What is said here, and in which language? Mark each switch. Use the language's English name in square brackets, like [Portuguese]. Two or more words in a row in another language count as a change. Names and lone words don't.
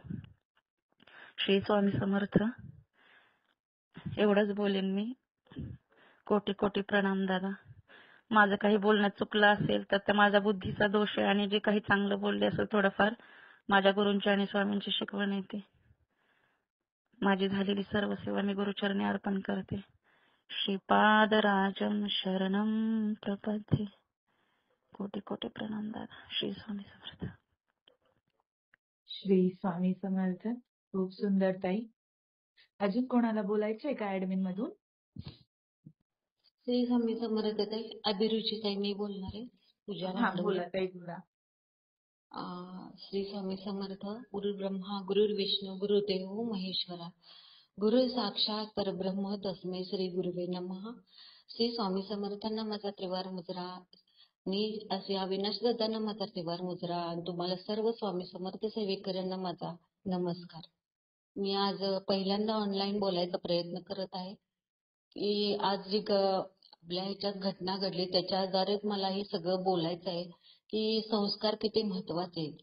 [Marathi] श्री स्वामी समर्थ. एवढंच बोलेन मी. कोटी कोटी प्रणाम दादा. माझं काही बोलण्यात चुकलं असेल तर ते माझ्या बुद्धीचा दोष आहे, आणि जे काही चांगलं बोलले असेल थोडंफार माझ्या गुरूंची आणि स्वामींची शिकवण येते. माझी झालेली सर्व सेवा मी गुरुचरणी अर्पण करते. [Sanskrit] श्रीपादराजं शरणं प्रपद्ये. [Marathi] कोटी कोटी प्रणाम दादा. श्री स्वामी समर्थ. श्री स्वामी समर्थ. खूप सुंदर ताई. अजून कोणाला बोलायचंय का ऍडमिन मधून? श्री स्वामी समर्थ ताई. अभिरुची ताई मी बोलणार आहे. पूजा हा रामडोळे. बोला ताई बोला. श्री स्वामी समर्थ. [Sanskrit] गुरु ब्रह्मा गुरुर्विष्णू गुरुदेव महेश्वरा. गुरु साक्षात परब्रह्म तस्मै श्री गुरुवे नमः. [Marathi] श्री स्वामी समर्थांना माझा त्रिवार मुजरा. मी असे अविनाश दादांना माझा त्रिवार मुजरा आणि तुम्हाला सर्व स्वामी समर्थ सेवेकरांना माझा नमस्कार. मी आज पहिल्यांदा ऑनलाईन बोलायचा प्रयत्न करत आहे की आज जी आपल्या ह्याच्यात घटना घडली त्याच्याद्वारेच मला हे सगळं बोलायचं आहे की संस्कार किती महत्वाचे आहेत.